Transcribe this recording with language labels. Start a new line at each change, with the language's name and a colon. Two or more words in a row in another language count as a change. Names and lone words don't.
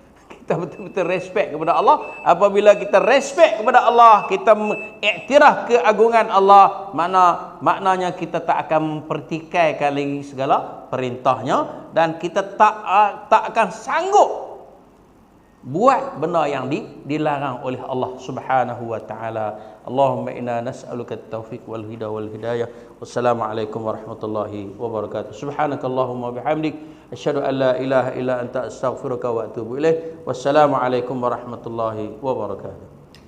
Malay: Kita betul-betul respect kepada Allah. Apabila kita respect kepada Allah, kita mengiktiraf keagungan Allah, maknanya kita tak akan mempertikaikan lagi segala perintahnya, dan kita tak akan sanggup buat benda yang dilarang oleh Allah
Arabic: سبحانه وتعالى. اللهم إنا نسألك التوفيق والهداية. والسلام عليكم ورحمة الله وبركاته سبحانك اللهم وبحمدك أشهد أن لا إله إلا أنت أستغفرك وأتوب إليك. والسلام عليكم ورحمة الله وبركاته.